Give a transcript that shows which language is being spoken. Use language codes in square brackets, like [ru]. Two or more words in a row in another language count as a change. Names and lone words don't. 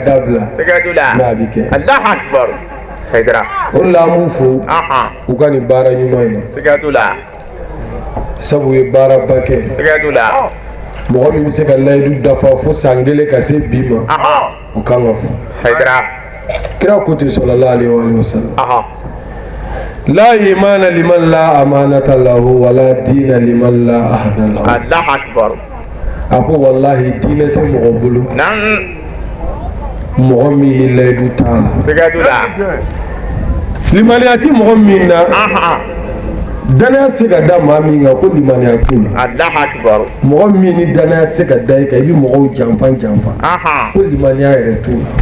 [bm] dabila n'a bɛ kɛ o de la an b'u fo u ka nin baara ɲuman in na sabu u ye baaraba kɛ mɔgɔ min bɛ se ka layidu dafa fo san 1 ka se bi ma o kan ka fo kira ko te [ar] صلى الله عليه وسلم لا إيمان لمن لا أمانة له ولا دين لمن لا عهد له. الله أكبر. [bm] Ako wallahi dina te mɔgɔ bolo mɔgɔ min ni layidu t'a la. Sigadu la. Limaniya ti mɔgɔ min na danaya se ka da maa min kan ko limaniya t'o la. [ar] الله أكبر. [bm] Mɔgɔ min ni danaya se ka da i kan i bi mɔgɔw janfa ko limaniya yɛrɛ t'o la.